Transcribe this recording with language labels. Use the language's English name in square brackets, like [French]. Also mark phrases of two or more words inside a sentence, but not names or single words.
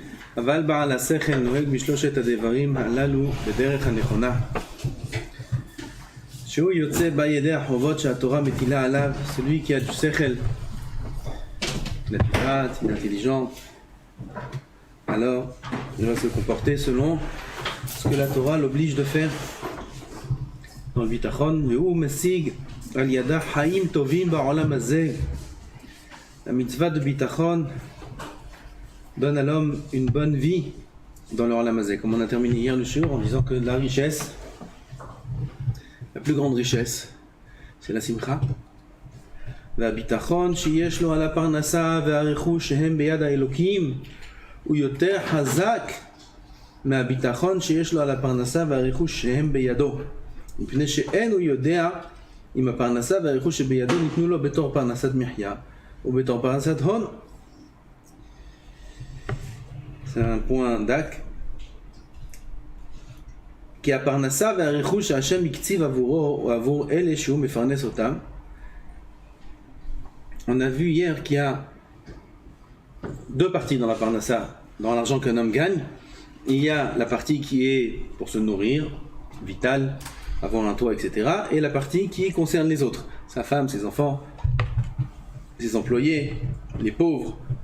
[Hebrew] אבל בעל השכל נוהג בשלושת הדברים הללו בדרך הנכונה. שהוא יוצא בידי החובות שהתורה מטילה עליו, [French] celui qui a du שכל, naturel, intelligent, alors il va se comporter selon ce que la Torah l'oblige de faire dans le bitachon. [Hebrew] והוא משיג על ידה חיים טובים בעולם הזה. [French] La mitzvah de bitachon donne à l'homme une bonne vie dans le [Hebrew] עולם הזה. [French] Comme on a terminé hier le shiur en disant que la richesse, la plus grande richesse, c'est la simcha. [Hebrew] והביטחון שיש לו על הפרנסה והרכוש שהם ביד האלוקים הוא יותר חזק מהביטחון שיש לו על הפרנסה והרכוש שהם בידו, מפני שאין הוא יודע אם הפרנסה והרכוש שבידו ניתנו לו בתור פרנסת מחיה ou בתור פרנסת הון. [French] C'est un point d'ak. [Hebrew] כי הפרנסה והרכוש שהשם הקציב עבורו או עבור אלה שהוא מפרנס אותם. [French] On a vu hier qu'il y a deux parties dans la parnassa, dans l'argent qu'un homme gagne. Il y a la partie qui est pour se nourrir, vitale, avoir un toit, etc. Et la partie qui concerne les autres, sa femme, ses enfants, ses employés, les pauvres.